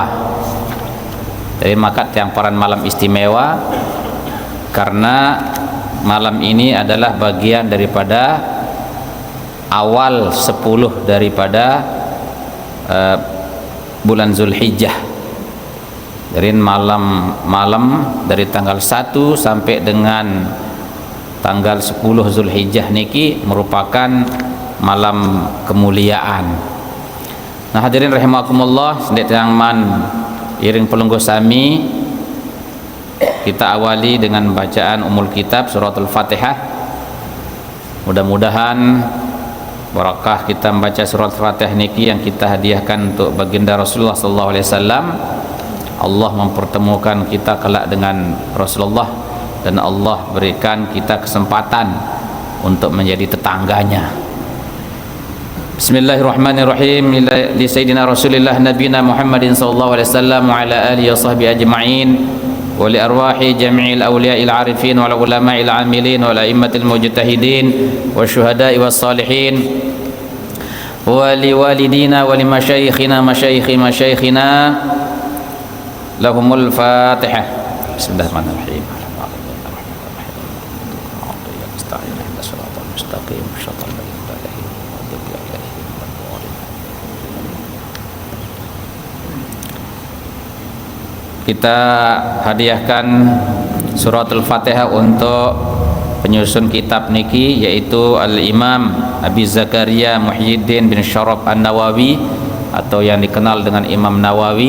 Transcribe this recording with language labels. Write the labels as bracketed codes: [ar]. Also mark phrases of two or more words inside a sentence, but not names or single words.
[id] Dari makat yang paran malam istimewa karena malam ini adalah bagian daripada awal 10 daripada bulan Zulhijjah. Dari malam dari tanggal 1 sampai dengan tanggal 10 Zulhijjah niki merupakan malam kemuliaan. Nah, hadirin rahimakumullah, [sas] sedek man iring pelungguh sami, [id] kita awali dengan bacaan [ar] أم الكتاب [id] suratul Fatihah. Mudah-mudahan barakah kita membaca surat Fatihah niki yang kita hadiahkan untuk baginda Rasulullah [ar] صلى الله عليه وسلم. [id] Allah mempertemukan kita kelak dengan Rasulullah, dan Allah berikan kita kesempatan untuk menjadi tetangganya. [ar] بسم الله الرحمن الرحيم. لسيدنا رسول الله نبينا محمد صلى الله عليه وسلم وعلى آله وصحبه أجمعين. ولأرواح جميع الأولياء العارفين والعلماء العاملين والأئمة المجتهدين والشهداء والصالحين ولوالدينا ولمشايخنا مشايخ مشايخنا لهم الفاتحة. بسم الله الرحمن الرحيم. [id] Kita hadiahkan surat Al-Fatihah untuk penyusun kitab niki, yaitu Al-Imam Abi Zakaria Muhyiddin bin Syaraf An-Nawawi atau yang dikenal dengan Imam Nawawi.